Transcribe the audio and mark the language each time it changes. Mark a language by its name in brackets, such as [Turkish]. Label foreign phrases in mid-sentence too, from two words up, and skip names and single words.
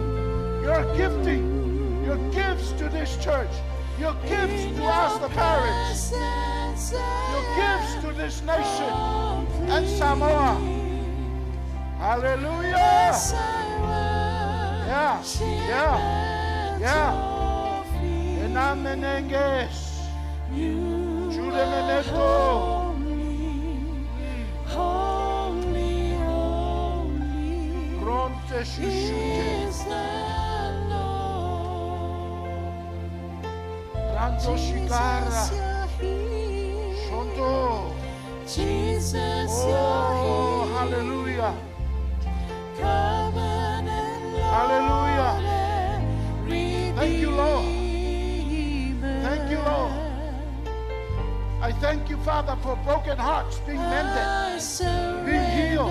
[English] Your gifting, your gifts to this church, your gifts to us, the parents, your gifts to this nation and Samoa. Hallelujah. Yeah. Enamenenges. Judemeneto. Gronte shushute. Ranzo shikara. Shonto. Oh, hallelujah. Hallelujah. Thank you, Lord. Thank you, Lord. I thank you, Father, for broken hearts being mended, being healed.